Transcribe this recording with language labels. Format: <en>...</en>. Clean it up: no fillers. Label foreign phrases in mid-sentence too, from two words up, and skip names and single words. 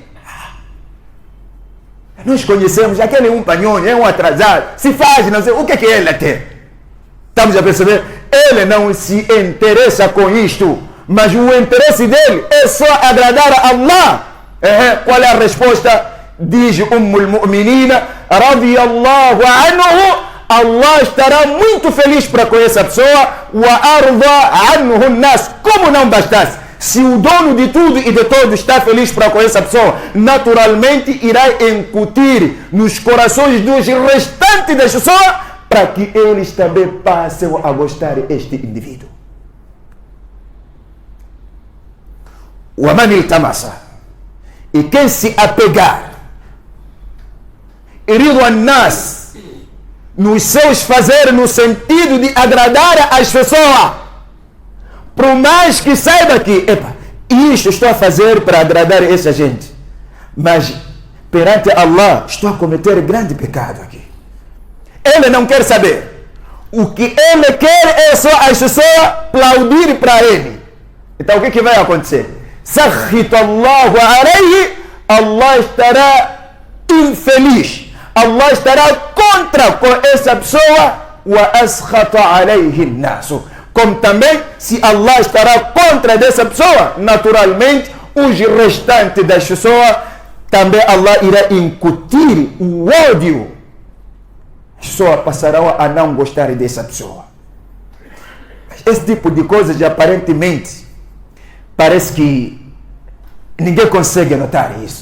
<pt>Nós conhecemos aquele um panhonho, é um atrasado, se faz, não sei, o que ele tem? Estamos a perceber? Ele não se interessa com isto, mas o interesse dele é só agradar a Allah. Qual é a resposta? Diz</pt> <ar>أم المؤمنين رضي الله عنه:</ar> <pt>Allah estará muito feliz para com essa pessoa.</pt> <ar>وأرضى عنه الناس.</ar> <pt>Como não bastasse, se o dono de tudo e de todos está feliz para com essa pessoa, naturalmente irá incutir nos corações dos restantes das pessoas para que eles também passem a gostar deste indivíduo.</pt> <ar>ومن التمس.</ar> <pt>E quem se apegar</pt> <ar>رضا الناس,</ar> <pt>nos seus fazeres, no sentido de agradar as pessoas, por mais que saiba que isto estou a fazer para agradar essa gente, mas perante Allah estou a cometer grande pecado aqui. Ele não quer saber. O que ele quer é só as pessoas aplaudir para ele. Então o que vai acontecer?</pt> <ar>سخط الله عليه,</ar> <pt>Allah estará infeliz, Allah estará contra com essa pessoa.</pt> <ar>وأسخط عليه الناس.</ar> <pt>Como também, se Allah estará contra dessa pessoa, naturalmente os restantes das pessoas também Allah irá incutir o ódio. As pessoas passarão a não gostar dessa pessoa. Esse tipo de coisas aparentemente parece que ninguém consegue notar isso.</pt>